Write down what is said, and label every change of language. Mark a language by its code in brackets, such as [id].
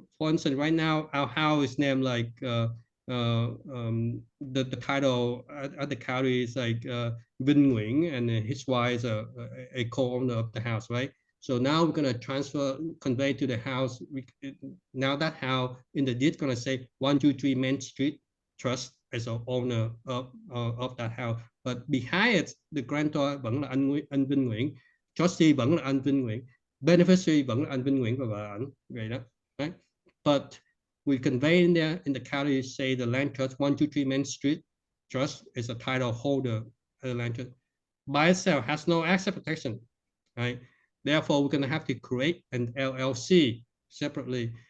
[en] For instance, right now our house is named like the title at the county is like Vinh Nguyen, and his wife is a co-owner of the house, right? So now we're gonna convey to the house. Now that house in the deed gonna say 123 Main Street Trust as an owner of that house. But behind it, the grantor [vi] vẫn là anh Vinh Nguyễn, trustee vẫn là anh Vinh Nguyễn, beneficiary vẫn là anh Vinh Nguyễn và vợ ảnh, vậy đó. [en] Right? But we convey in there in the county, say the land trust 123 Main Street Trust is a title holder of the land trust. By itself has no asset protection, right? Therefore, we're going to have to create an LLC separately.